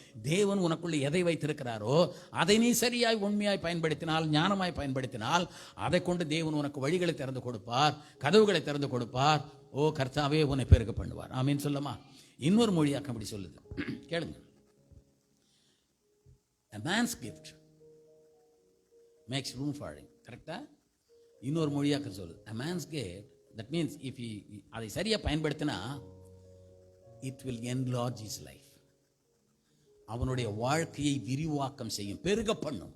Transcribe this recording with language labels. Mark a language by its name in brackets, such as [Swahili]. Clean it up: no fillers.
[Tamil] தேவன் உனக்குள்ளே எதை வைத்திருக்கிறாரோ அதை நீ சரியாய் உண்மையாய் பயன்படுத்தினால், ஞானமாய் பயன்படுத்தினால், அதை கொண்டு தேவன் உனக்கு வழிகளை திறந்து கொடுப்பார், கதவுகளை திறந்து கொடுப்பார். ஓ கர்த்தாவே, உன்னை பெருக பண்ணுவார். ஆமீன் சொல்லமா? இன்னொரு மொழியாக்கம் அப்படி சொல்லுது, கேளுங்க. [English] A man's gift makes room for him. கரெக்டா? [Tamil] இன்னொரு மொழியாக்கம் சொல்லுது, [English] a man's gift, that means if he [Tamil] அதை சரியா பயன்படுத்தினா, [English] it will enlarge his life. [Tamil] அவனுடைய வாழ்க்கையை விரிவாக்கம் செய்யும், பெருக பண்ணும்.